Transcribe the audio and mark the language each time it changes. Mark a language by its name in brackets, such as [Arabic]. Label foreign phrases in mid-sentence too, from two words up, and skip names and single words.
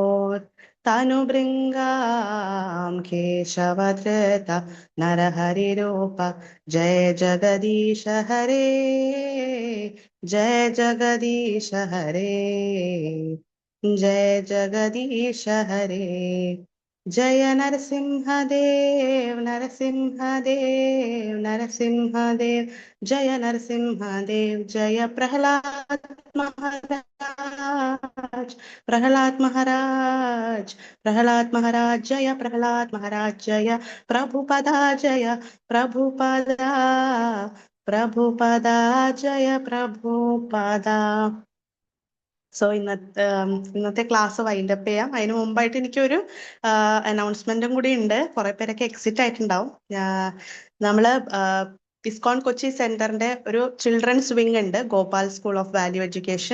[Sanskrit] തനുഭൃംഗാം കേശവധൃത നരഹരിരൂപ ജയ ജഗദീശ ഹരേ ജയ ജഗദീശ ഹരേ ജയ ജഗദീശ ഹരേ जय नरसिंहदेव नरसिंहदेव नरसिंहदेव जय नरसिंहदेव जय प्रहलाद महाराज प्रहलाद महाराज प्रहलाद महाराज जय प्रहलाद महाराज जय प्रभुपदा जय प्रभुपदा प्रभुपदा जय प्रभुपदा. [Malayalam] സോ ഇന്നത്തെ ക്ലാസ് വൈൻഡപ്പ് ചെയ്യാം. അതിന് മുമ്പായിട്ട് എനിക്കൊരു അനൗൺസ്മെന്റും കൂടി ഉണ്ട്. കുറെ പേരൊക്കെ എക്സിറ്റ് ആയിട്ടുണ്ടാവും. നമ്മള് ഇസ്കോൺ കൊച്ചി സെന്ററിന്റെ ഒരു [English] children's wing [Malayalam] ഉണ്ട്, ഗോപാൽ സ്കൂൾ ഓഫ് വാല്യൂ എഡ്യൂക്കേഷൻ.